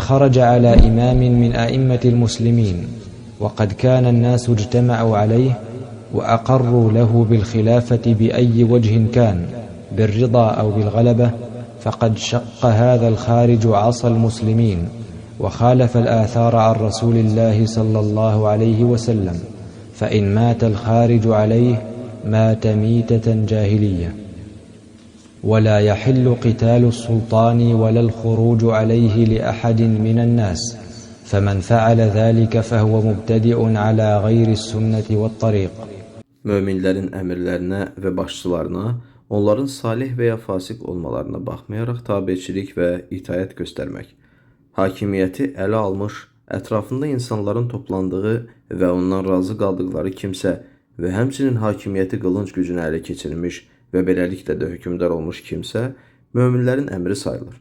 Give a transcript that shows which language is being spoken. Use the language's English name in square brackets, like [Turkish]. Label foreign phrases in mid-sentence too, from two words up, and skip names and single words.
[Arabic] خرج على إمام من أئمة المسلمين وقد كان الناس اجتمعوا عليه وأقروا له بالخلافة بأي وجه كان بالرضا أو بالغلبة فقد شق هذا الخارج عصا المسلمين وخالف الآثار عن رسول الله صلى الله عليه وسلم فإن مات الخارج عليه مات ميتة جاهلية ولا يحل قتال السلطان ولا الخروج عليه لأحد من الناس فمن فعل ذلك فهو مبتدع على غير السنة والطريق. [Azerbaijani] Möminlərin əmirlərinə və başçılarına, onların salih və ya fasiq olmalarına baxmayaraq tabiçilik və itaət göstərmək, hakimiyyəti ələ almış, ətrafında insanların toplandığı və ondan razı qaldıqları kimsə və həmçinin hakimiyyəti qılınc gücünə ələ keçirmiş və beləliklə də hökmdar olmuş kimsə möminlərin əmri sayılır.